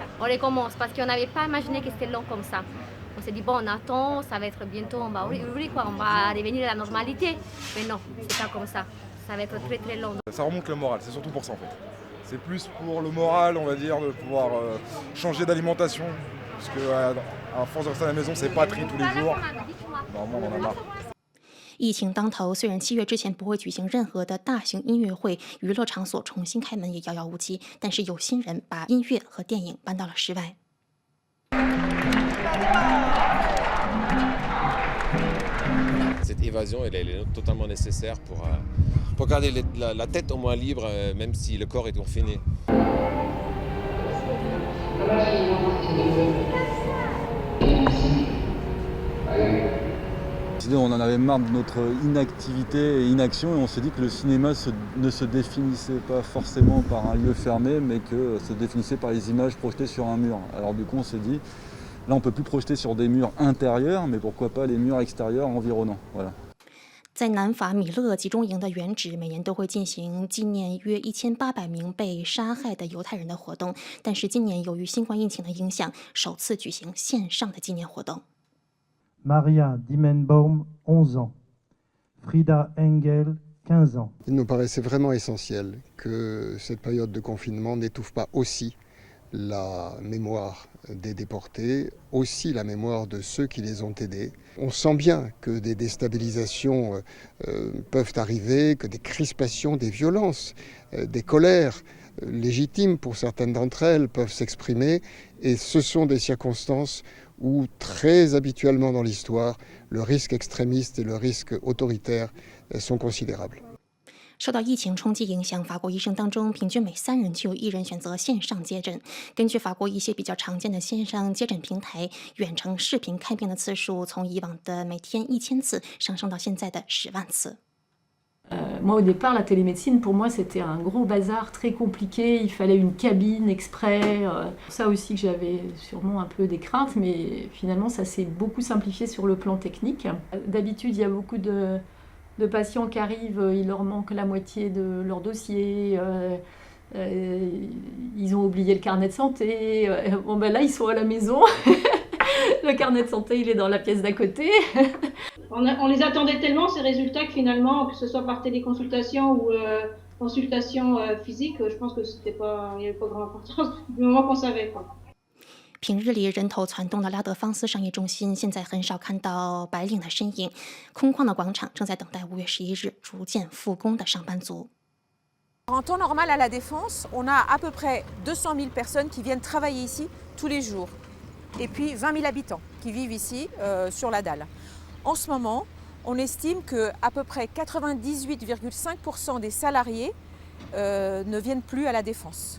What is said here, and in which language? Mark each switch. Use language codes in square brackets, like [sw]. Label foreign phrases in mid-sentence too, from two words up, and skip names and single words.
[fr] On recommence parce qu'on n'avait pas imaginé que c'était long comme ça. On s'est dit bon on attend, ça va être bientôt, on va ouvrir quoi, on va revenir à la normalité. Mais non, c'est pas comme ça. Ça va être très très long. Ça remonte le moral, c'est surtout pour ça en fait. C'est plus pour le moral, on va dire, de pouvoir changer d'alimentation. Parce que à force de rester à la maison, c'est pas tri tous les jours. Normalement, on en a marre. [zh] 疫情当头，虽然7月之前不会举行任何的大型音乐会，娱乐场所重新开门也遥遥无期，但是有心人把音乐和电影搬到了室外。 [fr] Cette évasion, elle est totalement nécessaire pour garder la tête au moins libre, même si le corps est confiné. On en avait marre de notre inactivité et inaction et on s'est dit que le cinéma ne se définissait pas forcément par un lieu fermé, mais que se définissait par les images projetées sur un mur. Alors du coup on s'est dit, là on ne peut plus projeter sur des murs intérieurs, mais pourquoi pas les murs extérieurs environnants. Voilà. [zh] 在南法米勒集中营的原址，每年都会进行纪念约1800名被杀害的犹太人的活动，但是今年由于新冠疫情的影响，首次举行线上的纪念活动。 [fr] Maria Dimmenbaum, 11 ans. Frida Engel, 15 ans. Il nous paraissait vraiment essentiel que cette période de confinement n'étouffe pas aussi la mémoire des déportés, aussi la mémoire de ceux qui les ont aidés. On sent bien que des déstabilisations peuvent arriver, que des crispations, des violences, des colères légitimes pour certaines d'entre elles peuvent s'exprimer, et ce sont des circonstances où très habituellement dans l'histoire, le risque extrémiste et le risque autoritaire sont considérables. [zh] 受到疫情冲击影响，法国医生当中平均每3人就有1人选择线上接诊。根据法国一些比较常见的线上接诊平台，远程视频看病的次数从以往的每天1000次上升到现在的10万次。 [fr] Moi au départ la télémédecine pour moi c'était un gros bazar très compliqué, il fallait une cabine exprès, ça aussi que j'avais sûrement un peu des craintes, mais finalement ça s'est beaucoup simplifié sur le plan technique. D'habitude il y a beaucoup de patients qui arrivent, il leur manque la moitié de leur dossier, Ils ont oublié le carnet de santé. Bon ben là, ils sont à la maison. Le carnet de santé, il est dans la pièce d'à côté. On les attendait tellement, ces résultats, que finalement, que ce soit par téléconsultation ou consultation physique, je pense que il n'y avait pas grande importance du moment qu'on savait, quoi。 [zh] 平日里人头攒动的拉德芳斯商业中心，现在很少看到白领的身影。空旷的广场正在等待5月11日逐渐复工的上班族。 [fr] En temps normal à la Défense, on a à peu près 200 000 personnes qui viennent travailler ici tous les jours. Et puis 20 000 habitants qui vivent ici sur la dalle. En ce moment, on estime qu'à peu près 98,5% des salariés ne viennent plus à la Défense.